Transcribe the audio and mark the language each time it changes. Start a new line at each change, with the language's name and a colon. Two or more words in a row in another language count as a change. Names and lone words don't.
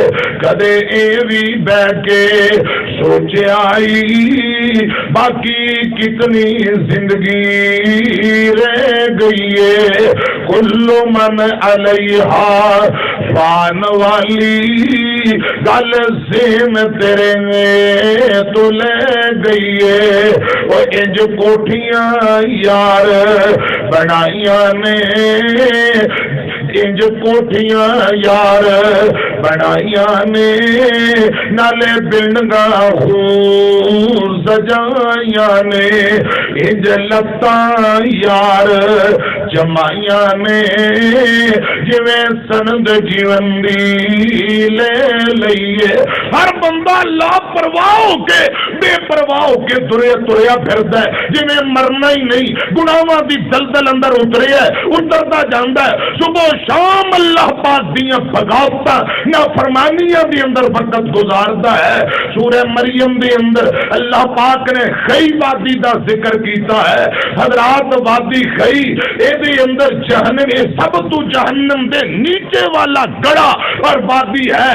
Punjabi: کدے اے بھی بیٹھ کے سوچے آئی باقی کتنی زندگی رہ گئی ہے.
Arabic: کل من علیہا فان
Punjabi: والی گل سیم تیرے تو لے گئی ہے. وہ انج کوٹھیاں یار بنائیاں نے، انج کوٹھیاں یار بنائیاں نے، نالے بلڈنگاں خور سجائیاں نے، انج لتاں یار جمائیاں نے، جویں سند جیون دی لے لئیے. ہر بندہ لاپرواہ ہو کے بے پرواہ ہو کے تریا پھردا ہے جویں مرنا ہی نہیں. گناہاں دی دلدل اندر اتریا ہے، اتردا جاندا ہے. صبح شام اللہ پاک دیاں بغاوتاں نافرمانیاں دی اندر وقت گزاردا ہے. سورہ مریم دے اندر اللہ پاک نے خی وادی دا ذکر کیتا ہے. حضرات وادی خی اے دے اندر جہنم، سب تو جہنم دے نیچے والا گڑا اور وادی ہے.